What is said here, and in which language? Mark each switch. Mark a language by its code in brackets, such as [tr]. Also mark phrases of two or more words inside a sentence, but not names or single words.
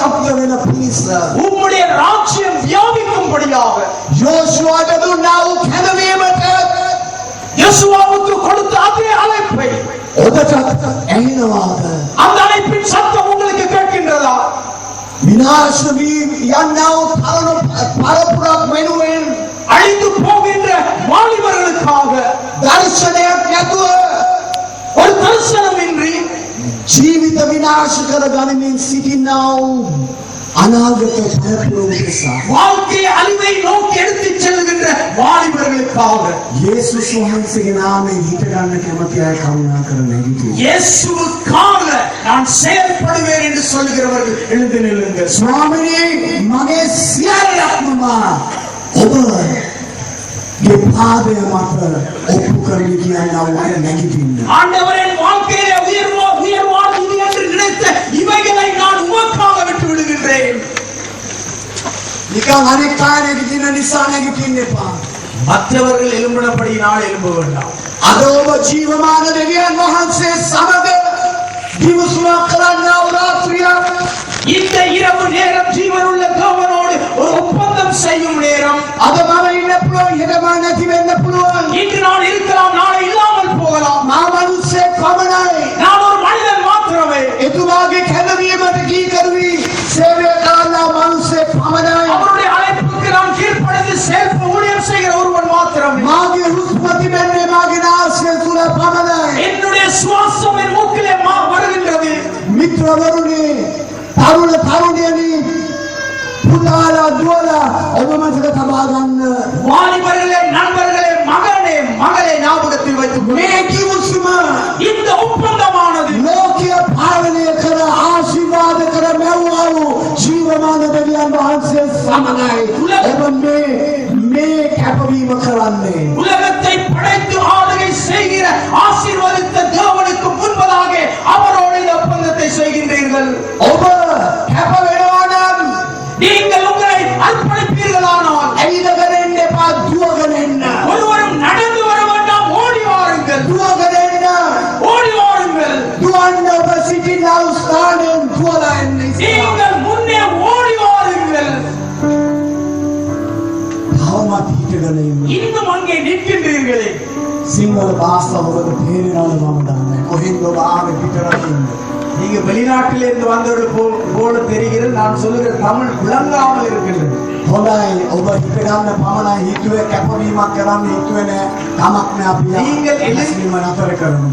[si] වෙන පිණිස [ta] உம்முடைய ராஜ்யம் வியாபிக்கும்படியாக [si] යෝෂුවාට දුන්නා වූ කැඳවීමට [ta] யெகோவாவுக்கு கொடுத்த அதே அழைப்பை [si] ඔබටත් ඇහෙනවාද? [ta] அந்த அழைப்பின் சத்தம் உங்களுக்கு கேட்கின்றதா? [si] විනාශ වී යන්නා වූ තරුණ පරපුරක් වෙනුවෙන් [ta] அழிந்து போகின்ற வாலிபர்களுக்காக [si] දර්ශනයක් නැතුව [ta] ஒரு தரிசனமின்றி [si] ජීවිත විනාශ කර ගනිමින් සිටිනා වූ අනාගත පරපුර උදෙසා [ta] வாழ்க்கையை அழிவை நோக்கி எடுத்துச் செல்கின்ற வாலிபர்களுக்காக [si] යේසුස් වහන්සේගේ නාමයෙන් හිත ගන්න කැමති අය කරුණා කර නැගිටින්න. [ta] இயேசுவுக்காக நான் செயல்படுவேன் என்று சொல்கிறவர்கள் எழுந்து நில்லுங்கள். [si] ස්වාමිනේ මගේ සියල්ලක්ම ඔබගේ පාදය මත ඔප්පු කරමි කියනා වූ අය නැගිටින්න. [ta] ஆண்டவரின் வாழ்க்கையிலே உயர்வான இது என்று நினைத்த இவைகளை நான் உமக்காக விட்டு விடுகின்றேன். [si] නිකන් අනෙක් අය නැගිටින නිසා නැගිටින්න එපා. [ta] மற்றவர்கள் எழும்பினபடியினால் எழும்ப வேண்டாம். [si] අද ඔබ ජීවමාන දෙවියන් වහන්සේ සමග දිවසුවක් කරන්නා වූ රාත්‍රියක් [ta] இந்த இரவு நேரம் ஜீவனுள்ள தேவனோடு ஒரு ஒப்பந்தம் செய்யும் நேரம். [si] අද මම ඉන්න පුළුවන් හෙට මම නැති වෙන්න පුළුවන්. [ta] இன்று நான் இருக்கலாம், நாளை இல்லாமல் போகலாம். [si] මා මනුස්සයෙක් පමණයි. [ta] நான் ஒரு மனிதன் மாத்திரமே. [si] එතුමාගේ කැඳවීමට කීකරුවී සේවය කරන්නා මනුස්සයෙක් පමණයි. [ta] அவருடைய அழைப்புக்கு நான் கீழ்ப்படிந்து செயல்பட ஊழியம் செய்கிற ஒருவன் மாத்திரமே. [si] මාගේ හුස්මති මෙන්නේ මාගේ නාසය තුල පමණයි. [ta] என்னுடைய சுவாசம் என் மூக்கிலே வருகின்றது. [si] මිත්‍රවරුනි, තරුණ තරුණියනි, පුතාලා දුවලා ඔබ මතක තබා ගන්න. [ta] வாலிபர்களே, நண்பர்களே, மகனே, மகளே ஞாபகத்தில் வைத்துக் [si] මේ [ta] கொள்ளுங்கள். [si] කිව්සුම [ta] இந்த ஒப்பந்தமானது [si] ලෝකීය පාලනය කර ආශිර්වාද කර මෙව්වා වූ ජීවමාන දෙවියන් වහන්සේ සමගයි. ඔබ මේ කැපවීම කරන්නේ. [ta] உலகத்தை படைத்து ஆளுகை செய்கிற ஆசீர்வதித்த தேவனுக்கு முன்பதாக அவரோடு இந்த ஒப்பந்தத்தை செய்கின்றீர்கள். [si] ඔබ කැප වෙනවා නම් [ta] நீங்கள் உங்களை அர்ப்பணிப்பீர்களானால் [si] ඇවිදගෙන එන්න එපා, දුවගෙන එන්න. [ta] ஒருவரும் நடந்து வர வேண்டாம், ஓடி வாருங்கள். [si] දුවගෙන එන්න. [ta] ஓடி வாருங்கள். [si] දුවන්න ඔබ සිටිනා වූ ස්ථානයෙන් දුවලා එන්න. [ta] நீங்கள் முன்னே ஓடி வாருங்கள். [si] තවමත් හිටගෙන ඉන්න. [ta] இன்னும் அங்கே நிற்கின்றீர்களே. [si] සිංහල භාෂාව ඔබට තේරෙනවද මම දන්නේ. කොහෙන්ද ඔබ ආවේ පිටරටින්ද? [ta] நீங்க வெளிநாட்டிலிருந்து வந்தவர்கள் போல தெரிகிறது. நான் சொல்லுகிற தமிழ் விளங்காமல் இருக்கிறது. [si] හොඳයි, ඔබ හිතගන්න පමණයි හිතුවේ කැපවීමක් කරන්න හිතුවේ නෑ. කමක් නෑ, අපි එලෙසම නතර කරමු.